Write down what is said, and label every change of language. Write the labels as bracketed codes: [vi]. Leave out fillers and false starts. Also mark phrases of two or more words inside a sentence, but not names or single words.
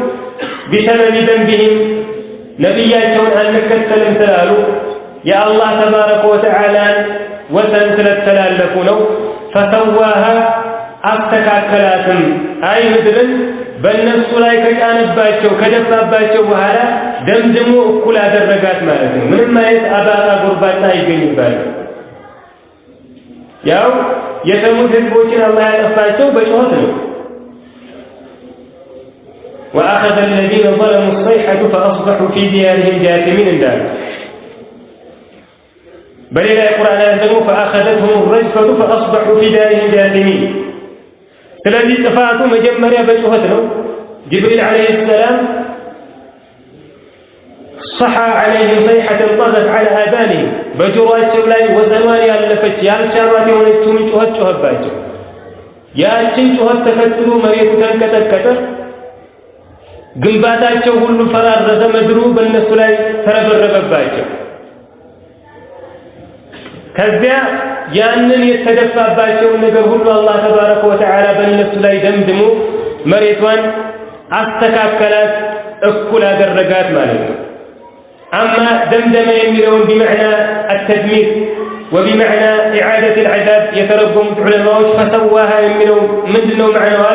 [ar] بسبب ذنبهم [am] ነቢያቸውን አንከተልም ስላሉ የአላህ [ar] تبارك وتعالى [am] ወሰን ስለተላለፉ ነው። ፈሰዋሃ አስተካከላትም አይ ምድርን በእነሱ ላይ ከጫነባቸው ከደፋባቸው በኋላ ደምድሞ እኩል አደረጋት ማለት ነው። ምንም አይነት አባጣ ጎርባጣ አይገኝባትም። ያው የሰሙድ ህዝቦችን አላህ ያጠፋቸው በጩኸት ነው። [ar] وأخذ الذين ظلموا الصيحة فأصبحوا في ديارهم جاثمين [am] እንዳሉ በሌላ የቁርአን አያት ደግሞ [ar] فأخذتهم الرجفة فأصبحوا في دارهم جاثمين። [am] ስለዚህ ጥፋቱ መጀመሪያ በጩኸት ነው። ጅብሪል [ar] عليه السلام صح عليهم صيحة طغت على آذانهم [am] በጆሮአቸው ላይ ወሰኗን ያለፈች ያልቻሏት የሆነችውን ጩኸት ጮኸባቸው። ያችን ጩኸት ተከትሎ መሬቱ ተንቀጠቀጠ፣ ግንባታቸው ሁሉ ፈራረሰ፣ ምድሩ በእነሱ ላይ ተረበረበባቸው። ከዚያ ያንን የተደፋባቸውን ነገር ሁሉ አላህ [ar] تبارك وتعالى [am] በእነሱ ላይ ደምድሞ መሬቷን አስተካከላት፣ እኩል አደረጋት ማለት ነው። አማ ደምደመ የሚለውን [ar] بمعنى التدمير وبمعنى إعادة العذاب [am] የተረጎሙት ዑለማዎች ፈሰዋሃ የሚለው ምንድነው መዕናው አለ?